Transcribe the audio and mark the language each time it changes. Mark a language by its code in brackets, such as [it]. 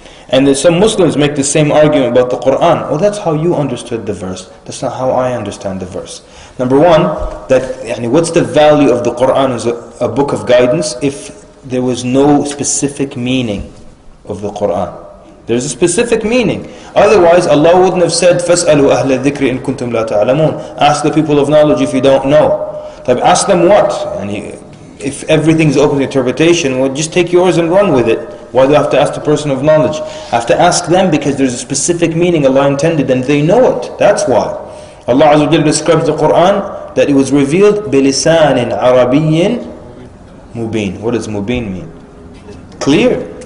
[en] And then some Muslims make the same argument about the Quran. Oh, that's how you understood the verse. That's not how I understand the verse. Number one, what's the value of the Quran as a book of guidance if there was no specific meaning of the Quran? There's a specific meaning. [ar] Otherwise, Allah wouldn't have said, فَاسْأَلُوا أَهْلَ الذِّكْرِ إِن كُنْتُمْ لَا تَعْلَمُونَ. [en] Ask the people of knowledge if you don't know. Ask them what? If everything's open to interpretation, well, just take yours and run with it. Why do I have to ask the person of knowledge? I have to ask them because there's a specific meaning Allah intended and they know it. That's why. Allah Azza wa Jalla describes the Quran that it was revealed بِلِسَانٍ عَرَبِيٍّ مُبِينٍ. What does mubin mean? Clear.